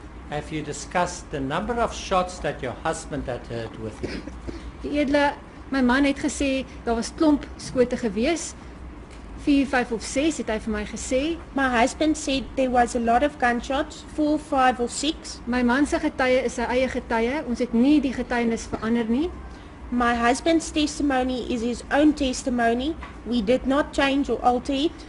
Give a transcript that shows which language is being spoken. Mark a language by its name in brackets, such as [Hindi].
[English] Have you discussed the number of shots that your husband had heard with you? [Afrikaans] U edele, my man het gesê daar was klomp skote gewees. 4, 5 of 6 het hy vir my gesê. [English] My husband said there was a lot of gunshots, 4, 5 or 6. [Afrikaans] My man se getuie is sy eie getuie. Ons het nie die getuienis verander nie. [English] My husband's testimony is his own testimony. We did not change or alter it.